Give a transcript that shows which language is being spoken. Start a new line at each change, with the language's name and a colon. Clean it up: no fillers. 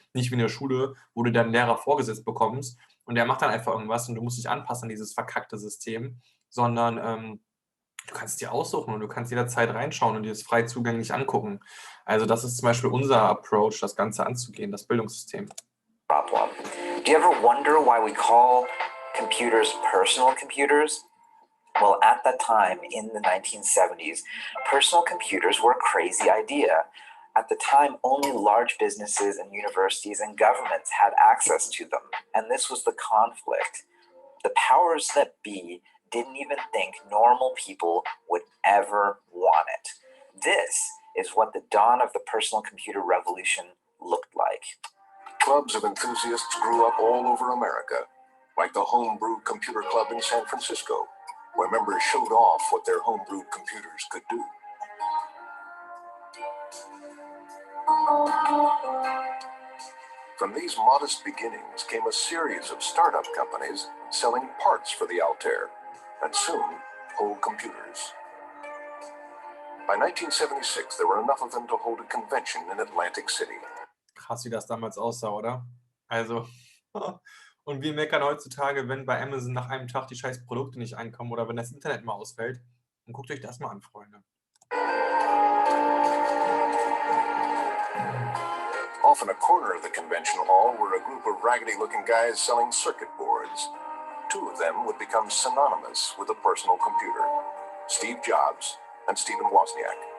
German: Nicht wie in der Schule, wo du deinen Lehrer vorgesetzt bekommst und der macht dann einfach irgendwas und du musst dich anpassen an dieses verkackte System, sondern du kannst es dir aussuchen und du kannst jederzeit reinschauen und dir das frei zugänglich angucken. Also das ist zum Beispiel unser Approach, das Ganze anzugehen, das Bildungssystem. Problem.
English: Do you ever wonder why we call computers personal computers? Well, at that time in the 1970s, personal computers were a crazy idea. At the time, only large businesses and universities and governments had access to them, and this was the conflict. The powers that be didn't even think normal people would ever want it. This is what the dawn of the personal computer revolution looked like. Clubs of enthusiasts grew up all over America, like the Homebrew Computer Club in San Francisco, where members showed off what their homebrewed computers could do. From these modest beginnings came a series of startup companies selling parts for the Altair, and soon, whole computers. By 1976, there were enough of them to hold a convention in Atlantic City.
German: Krass, wie das damals aussah, oder? Also, und wir meckern heutzutage, wenn bei Amazon nach einem Tag die scheiß Produkte nicht einkommen oder wenn das Internet mal ausfällt. Und guckt euch das mal an, Freunde.
English: Off in a corner of the convention hall were a group of raggedy-looking guys selling circuit boards. Two of them would become synonymous with a personal computer, Steve Jobs and Stephen Wozniak.